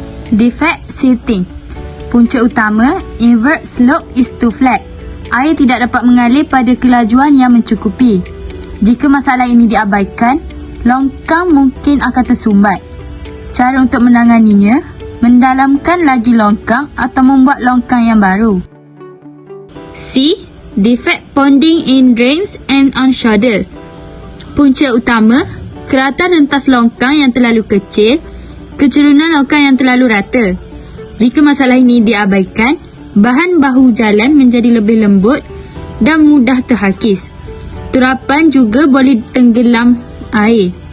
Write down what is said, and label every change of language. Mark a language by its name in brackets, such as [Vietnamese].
[English] Defect silting. [Malay] Punca utama, [English] invert slope is too flat. [Malay] Air tidak dapat mengalir pada kelajuan yang mencukupi. Jika masalah ini diabaikan, longkang mungkin akan tersumbat. Cara untuk menanganinya, mendalamkan lagi longkang atau membuat longkang yang baru. C. [English] Defect ponding in drains and on shoulders. [Malay] Punca utama, keratan rentas longkang yang terlalu kecil, kecerunan longkang yang terlalu rata. Jika masalah ini diabaikan, bahan bahu jalan menjadi lebih lembut dan mudah terhakis. Turapan juga boleh tenggelam air.